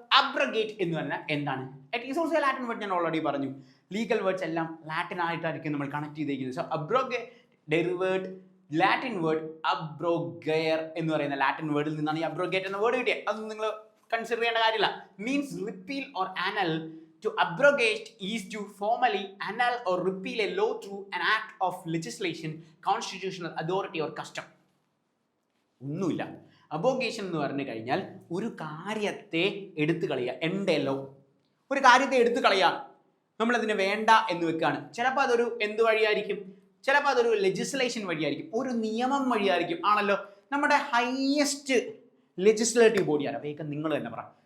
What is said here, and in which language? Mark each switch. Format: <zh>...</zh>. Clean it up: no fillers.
<ml>Abrogate എന്ന് പറഞ്ഞാൽ എന്താണ്?</ml> <en>It is also Latin word.</en> <ml>ഞാൻ ഓൾറെഡി പറഞ്ഞു, ലീഗൽ വേർഡ്സ് എല്ലാം ലാറ്റിൻ ആയിട്ടായിരിക്കും നമ്മൾ കണക്ട് ചെയ്തിരിക്കുന്നത്. സോ അബ്രോഗേറ്റ് ഡെറിവേർഡ് ലാറ്റിൻ വേർഡ് അബ്രോഗയർ എന്ന് പറയുന്ന ലാറ്റിൻ വേർഡിൽ നിന്നാണ് ഈ അബ്രോഗേറ്റ് എന്ന വേർഡ് കിട്ടിയത്. അതൊന്നും നിങ്ങൾ കൺസിഡർ ചെയ്യേണ്ട കാര്യമില്ല.</ml> <en>Means repeal or annul. To abrogate is to formally annul or repeal a law through an act of legislation, constitutional authority or custom.</en> <ml>ഒന്നുമില്ല. അബ്രോഗേഷൻ എന്ന് പറഞ്ഞു കഴിഞ്ഞാൽ ഒരു കാര്യത്തെ എടുത്തു കളയുക.</ml> <en>end a law,</en> <ml>ഒരു കാര്യത്തെ എടുത്തു കളയാൻ നമ്മളതിന് വേണ്ട എന്ന് വെക്കുകയാണ്. ചിലപ്പോൾ അതൊരു എന്ത് വഴിയായിരിക്കും? ചിലപ്പോൾ അതൊരു ലെജിസ്ലേഷൻ വഴിയായിരിക്കും, ഒരു നിയമം വഴിയായിരിക്കും ആണല്ലോ. നമ്മുടെ ഹയസ്റ്റ് ലെജിസ്ലേറ്റീവ് ബോഡിയാണ്. വേഗം നിങ്ങൾ തന്നെ പറ.</ml>